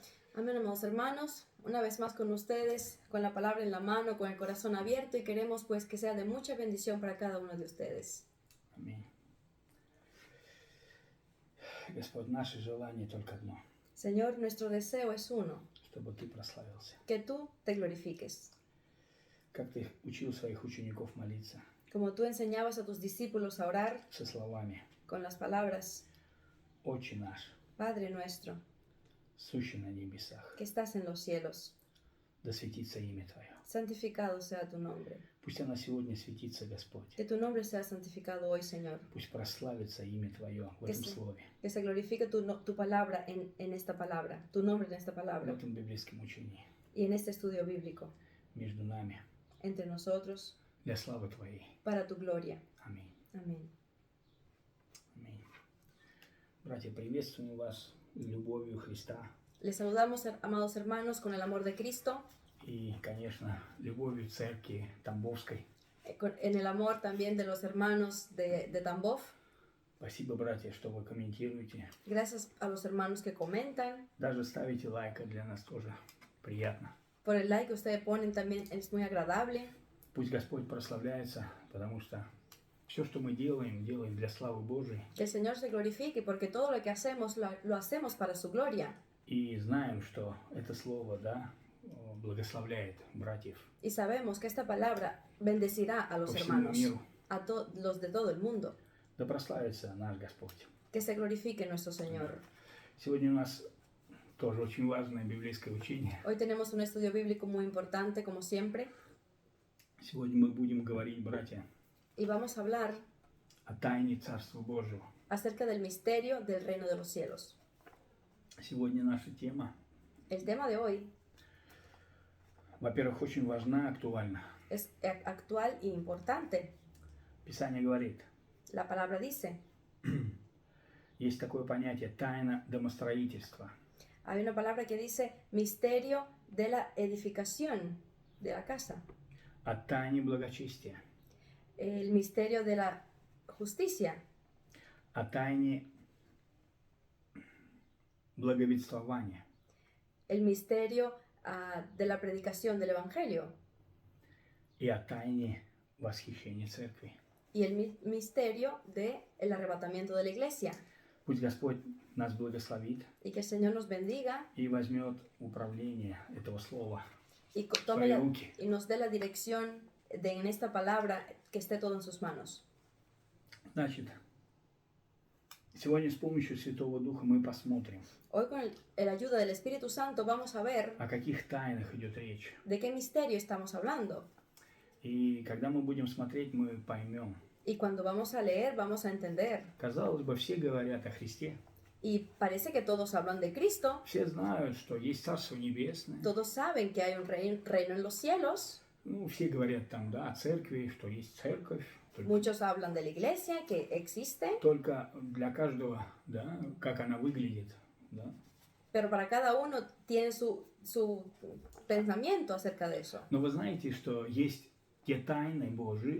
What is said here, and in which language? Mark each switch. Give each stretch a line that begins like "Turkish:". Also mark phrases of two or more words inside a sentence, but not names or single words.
Spanish: Amén, amados hermanos, una vez más con ustedes, con la palabra en la mano, con el corazón abierto, y queremos pues que sea de mucha bendición para cada uno de ustedes.
Russian: Аминь. Господь, наше желание только одно,
Spanish: Señor, nuestro deseo es uno,
Russian: чтобы Ты прославился.
Spanish: que tú te glorifiques.
Russian: Как Ты учил своих учеников молиться
Spanish: Como tú enseñabas a tus discípulos a orar
Russian: со словами
Spanish: con las palabras,
Russian: «Отче наш,
Spanish: Padre nuestro,
Russian: сущий на небесах,
Spanish: que estás en los cielos,
Russian: да светится имя Твое».
Spanish: santificado sea tu nombre.
Russian: Пусть оно сегодня светится, Господь.
Spanish: Que tu nombre sea santificado hoy, Señor.
Russian: Пусть прославится имя Твое в этом слове,
Spanish: Que se glorifique tu palabra en esta palabra, tu nombre en esta
Russian: в
Spanish: palabra
Russian: этом библейском учении,
Spanish: y en este estudio bíblico,
Russian: между нами,
Spanish: entre nosotros,
Russian: для славы Твоей.
Spanish: para tu gloria.
Russian: Аминь.
Spanish: Amén.
Russian: Аминь. Братья, приветствуем вас любовью Христа
Spanish: Les saludamos, amados hermanos, con el amor de Cristo,
Russian: и, конечно, любовью церкви Тамбовской.
Spanish: en el amor también de los hermanos de Tambov.
Russian: Спасибо, братья, что вы комментируете.
Spanish: Gracias a los hermanos que comentan.
Russian: Даже ставите лайк, для нас тоже приятно.
Spanish: Por el like que ustedes ponen también es muy agradable.
Russian: Пусть Господь прославляется, потому что все, что мы делаем, делаем для славы Божией.
Spanish: Que el Señor se glorifique, porque todo lo que hacemos lo hacemos para su gloria.
Russian: И знаем, что это слово, да, благословляет братьев
Spanish: Y sabemos que esta palabra bendecirá a los
Russian: по всему
Spanish: hermanos,
Russian: миру.
Spanish: a los de todo el mundo.
Russian: Да прославится наш Господь.
Spanish: Que se glorifique nuestro Señor.
Russian: Сегодня у нас тоже очень важное библейское учение.
Spanish: Hoy tenemos un estudio bíblico muy importante, como siempre,
Russian: Сегодня мы будем говорить, братья,
Spanish: y vamos a hablar
Russian: о тайне Царства Божьего.
Spanish: acerca del misterio del reino de los cielos.
Russian: Сегодня наша тема,
Spanish: El tema de hoy
Russian: во-первых, очень важна, актуальна.
Spanish: es actual e importante.
Russian: Писание говорит,
Spanish: La palabra dice,
Russian: есть такое понятие тайна домостроительства.
Spanish: hay una palabra que dice misterio de la edificación de la casa,
Russian: О тайне благочестия,
Spanish: el misterio de la justicia,
Russian: о тайне благовествования
Spanish: el misterio de la predicación del Evangelio
Russian: и о тайне восхищения церкви.
Spanish: y el misterio del arrebatamiento de la iglesia.
Russian: Пусть Господь нас благословит
Spanish: Y que el Señor nos bendiga
Russian: и возьмет управление этого слова
Spanish: y,
Russian: в
Spanish: tome
Russian: свои руки.
Spanish: y nos dé la dirección en esta palabra, que esté todo en sus manos.
Russian: Значит, сегодня с помощью Святого Духа мы посмотрим,
Spanish: Hoy con la ayuda del Espíritu Santo vamos a ver
Russian: о каких тайнах идет речь.
Spanish: de qué misterio estamos hablando.
Russian: И когда мы будем смотреть, мы поймем.
Spanish: Y cuando vamos a leer, vamos a entender.
Russian: Казалось бы, все говорят о Христе.
Spanish: Y parece que todos hablan de Cristo.
Russian: Все знают, что есть Царство Небесное.
Spanish: Todos saben que hay un reino en los cielos.
Russian: Ну, все говорят там, да, о церкви, что есть церковь.
Spanish: Muchos hablan de la iglesia, que existe.
Russian: Только для каждого, да, как она выглядит, да.
Spanish: Pero para cada uno tiene su pensamiento acerca de eso.
Russian: Но вы знаете, что есть те тайны Божьи,